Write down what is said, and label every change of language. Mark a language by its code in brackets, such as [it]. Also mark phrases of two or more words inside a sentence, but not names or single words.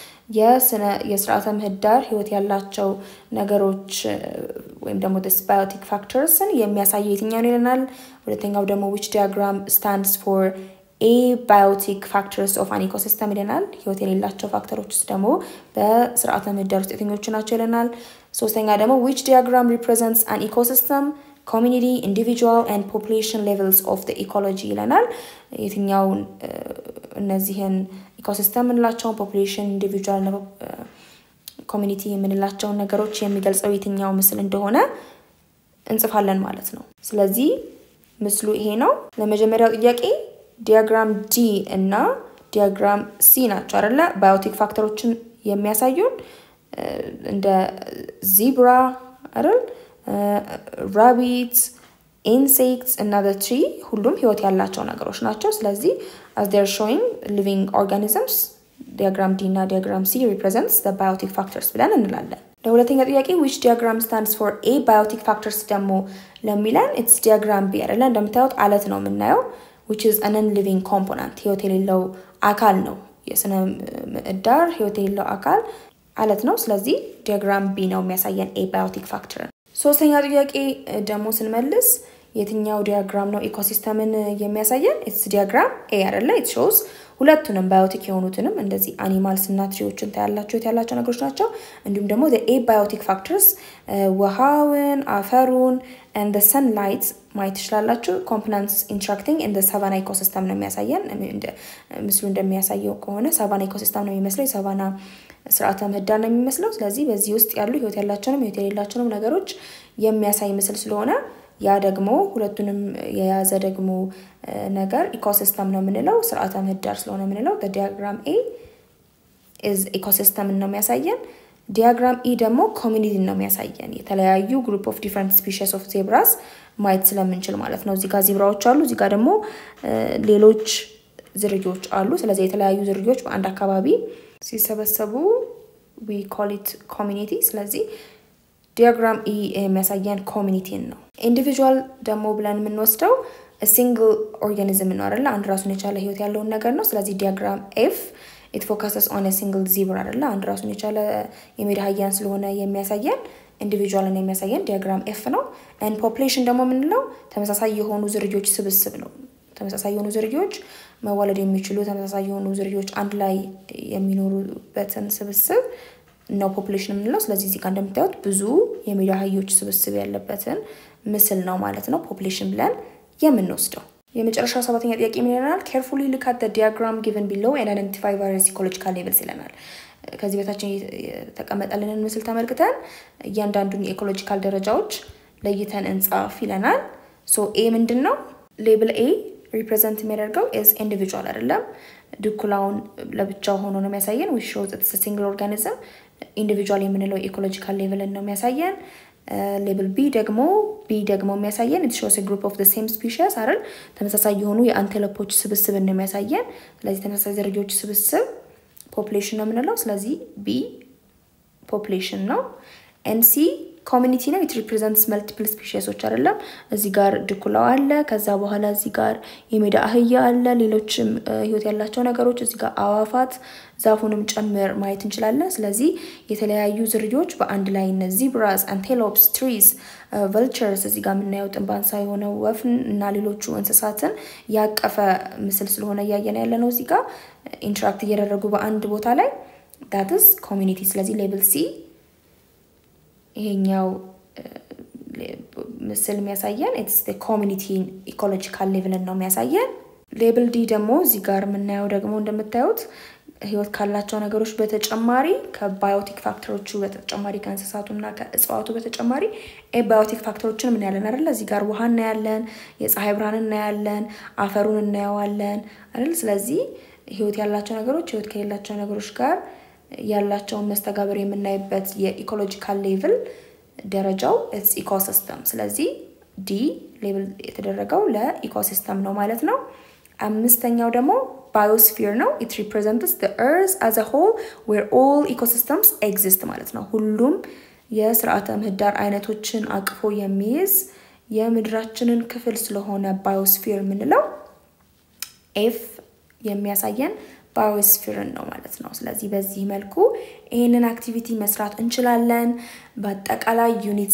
[am] የስርዓተ ምህዳር ህይወት ያላቸው ነገሮች ወይም ደግሞ [en] the biotic factors [am] የሚያሳየው የትኛው ይለናል ሁለተኛው ደግሞ [en] which diagram stands for abiotic factors of an ecosystem [am] ይለናል ህይወት የሌላቸው ፋክተሮች ደግሞ በስርዓተ ምህዳር ውስጥ የትኞቹ ናቸው ይለናል ሶስተኛ ደግሞ [en] which diagram represents an ecosystem community individual and population levels of the ecology [am] ይለናል የትኛው እነዚህን ኢኮሲስተም እንላቸው [en] population individual [am] እና community የምንላቸው ነገሮች የሚገልጸው የትኛው ምስል እንደሆነ እንጽፋለን ማለት ነው ስለዚህ ምስሉ ይሄ ነው ለመጀመሪያው ጥያቄ [en] diagram D [am] እና [en] diagram C [am] ናቸው አይደለ biotic ፋክተሮችን የሚያሳዩን እንደ zebra አይደል [en] rabbits insects another tree [am] ሁሉም ህይወት ያላቸው ነገሮች ናቸው ስለዚህ [en] as they are showing living organisms diagram D እና diagram C represents the biotic factors [am] ብለን እንላለን ለሁለተኛ ጥያቄ [en] which diagram stands for abiotic factors [am] ደግሞ ለሚለን [en] it's diagram B [am] አይደለ እንደምታዩት አለት ነው የምናየው [en] which is an non-living component [am] ህይወት የሌለው አካል ነው የስነ ምህዳር ህይወት የሌለው አካል አለት ነው ስለዚህ [en] diagram B [am] ነው የሚያሳየን [en] abiotic factor [am] ሶስተኛ ጥያቄ ደግሞ ስንመልስ የትኛው ዲያግራም ነው ኢኮሲስተምን የሚያሳየን [en] it's diagram A [am] አይደለ [en] it shows [am] ሁለቱንም ባዮቲክ የሆኑትንም እንደዚህ አኒማልስ እና ትሪዎችን ያላቸው ነገሮች ናቸው እንዲሁም ደግሞ [en] the abiotic factors [am] ውሃውን አፈሩን [en] and the sunlight [am] ማየት ይችላልላችሁ [en] components interacting in the savanna ecosystem [am] ነው የሚያሳየን ምስሉ እንደሚያሳየው ከሆነ [en] savanna ecosystem [am] ነው የሚመስለው savanna ስርዓተ ምህዳር ነው የሚመስለው ስለዚህ በዚህ ውስጥ ያሉ ህይወት ያላቸውንም ህይወት የሌላቸውንም ነገሮች የሚያሳይ ምስል ስለሆነ ያ ደግሞ ሁለቱንም የያዘ ደግሞ ነገር ኢኮሲስተም ነው የምንለው ስርዓተ ምህዳር ስለሆነ የምንለው [en] the diagram A is ecosystem [am] ነው የሚያሳየን [en] diagram E [am] ደግሞ community ነው የሚያሳየን የተለያዩ [en] group of different species of zebras [am] ማየት ስለምንችል ማለት ነው እዚህ ጋር ዜብራዎች አሉ እዚህ ጋር ደግሞ ሌሎች ዝርያዎች አሉ ስለዚህ የተለያዩ ዝርያዎች በአንድ አካባቢ ሲሰበሰቡ [en] we call it community [am] ስለዚህ [en] diagram E [am] የሚያሳየን community ነው individual ደግሞ ብለን የምንወስደው [en] a single organism [am] ነው አይደል አንድ ራሱን የቻለ ህይወት ያለው ነገር ነው ስለዚህ [en] diagram F it focuses on a single zebra [am] አይደል አንድ ራሱን የቻለ የሜዳ አህያን ስለሆነ የሚያሳየን individual ነው የሚያሳየን [en] diagram F [am] ነው [en] and population [am] ደግሞ ምንለው ተመሳሳይ የሆኑ ዝርያዎች ስብስብ ነው ተመሳሳይ የሆኑ ዝርያዎች መወለድ የሚችሉ ተመሳሳይ የሆኑ ዝርያዎች አንድ ላይ የሚኖሩበትን ስብስብ ነው population ምንለው ስለዚህ እዚህ ጋር እንደምታዩት ብዙ የሜዳ አህዮች ስብስብ ያለበትን ምስል ነው ማለት ነው population ብለን የምንወስደው የመጨረሻው ሰባተኛ ጥያቄ ምን ይላል [en] carefully look at the diagram given below and identify various ecological levels [am] ይለናል ከዚህ በታች ተቀመጠልንን ምስል ተመልክተን እያንዳንዱን ኢኮሎጂካል ደረጃዎች ለይተን እንጻፍ ይለናል so A ምንድነው [en] label A represent [am] የሚያደርገው [en] is individual [am] አይደለም ድኩላውን ለብቻው ሆኖ ነው የሚያሳየን [en] which shows it's a single organism [am] individual የምንለው [en] ecological level [am] ነው የሚያሳየን [en] label B [am] ደግሞ የሚያሳየን [en] it shows a group of the same species [am] አይደል ተመሳሳይ የሆኑ የአንቴሎፖች ስብስብ ነው የሚያሳየን ስለዚህ ተመሳሳይ ዝርያዎች ስብስብ population ነው የምንለው ስለዚህ B population ነው and C ኮሚኒቲ ነው [en] it represents multiple speciesዎች [am] አይደለም እዚህ ጋር ድኩላው አለ ከዛ በኋላ እዚህ ጋር የሜዳ አህያ አለ ሌሎችም ህይወት ያላቸው ነገሮች እዚህ ጋር አዋፋት ዛፉንም ጨምር ማየት እንችላለን ስለዚህ የተለያዩ ዝርያዎች በአንድ ላይ እነዚህ [en] zebras antelopes trees vultures [am] እዚህ ጋር ምናየው ጥንባንሳ የሆነው ወፍን እና ሌሎቹ እንስሳትን ያቀፈ ምስል ስለሆነ ያያየን ያለነው እዚህ ጋር ኢንተራክት እያደረጉ በአንድ ቦታ ላይ [en] that is community [am] ስለዚህ ሌብል C ይሄኛው ምስል የሚያሳየን [en] it's the community ecological level [am] ነው የሚያሳየን ሌብል D ደግሞ እዚህ ጋር ምናየው ደግሞ እንደምታዩት ህይወት ካላቸው ነገሮች በተጨማሪ ከባዮቲክ ፋክተሮቹ በተጨማሪ ከእንስሳቱና ከእጽዋቱ በተጨማሪ [en] abiotic factors [am] ምን ያለን አይደል እዚህ ጋር ውሃና ያለን የፀሐይ ብርሃንና ያለን አፈሩን እናያዋለን አይደል ስለዚህ ህይወት ያላቸው ነገሮች ህይወት ከሌላቸው ነገሮች ጋር ያላቸው መስተጋብር የምናይበት የኢኮሎጂካል ሌቭል ደረጃው [en] it's ecosystem [am] ስለዚህ D ሌብል የተደረገው ለኢኮሲስተም ነው ማለት ነው አምስተኛው ደግሞ biosphere ነው [en] it represents the earth as a whole where all ecosystems exist [am] ማለት ነው ሁሉም የሥርዓተ ምህዳር አይነቶችን አቅፎ የሚይዝ የምድራችንን ክፍል ስለሆነ biosphere ምንለው F የሚያሳየን biosphere ነው ማለት ነው ስለዚህ በዚህ መልኩ ይሄንን አክቲቪቲ መስራት እንችላለን በአጠቃላይ ዩኒት